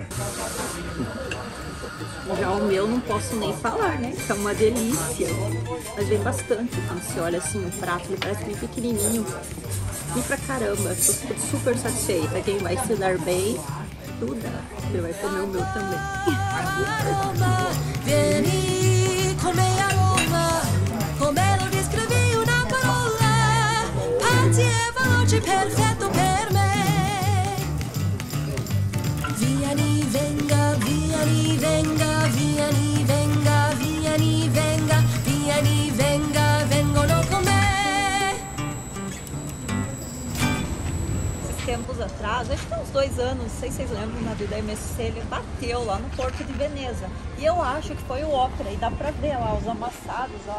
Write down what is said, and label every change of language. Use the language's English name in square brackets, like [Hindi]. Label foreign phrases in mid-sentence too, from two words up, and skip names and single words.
[Portuguese] Já o meu não posso nem falar, né? Que é uma delícia. Mas vem bastante. Quando você olha assim o prato, ele parece bem pequenininho. E pra caramba, tô super satisfeita. Quem vai se dar bem, tudo. Ele vai comer o meu também. [Italian] Vieni con me a Roma, come lo descrevi una parola, parti e veloce, perfetto per me. Vieni, venga, vieni, venga, vieni, venga, vieni, venga, vieni, venga, vengono con me. [Portuguese] Esses tempos atrás, acho que há uns 2 anos, não sei se vocês lembram, o navio da MSC, ele bateu lá no porto de Veneza. E eu acho que foi o Opera, e dá pra ver lá os amassados, ó.